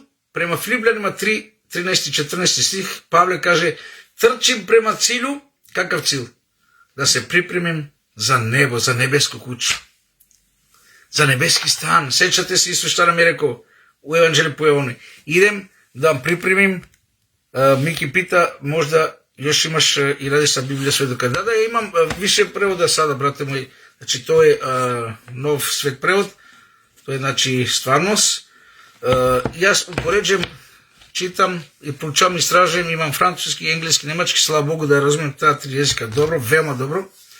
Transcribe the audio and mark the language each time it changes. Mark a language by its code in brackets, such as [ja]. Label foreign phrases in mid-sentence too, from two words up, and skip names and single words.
[sr] Prema Filipljanima 3, 13 i 14 stih, Pavle kaže, trčim prema cilju. Kakav cilj? Da se pripremim za nebo, za nebesku kuću, za nebeski stan. Sećate se isto šta nam je rekao u Evanđelju po Jovanu. Idem da vam pripremim Мики пита, можда još имаш и ради sa Библија сведока. Да, имам више превода сада, брате мој. Значи, [mk] тоа е нов свет превод. Тоа е, значи, стварност. Јас упореđujem, читам и проучавам, истражувам, имам француски, енглески, немачки, слава Богу да разумем таа три јазика добро, веoma добро.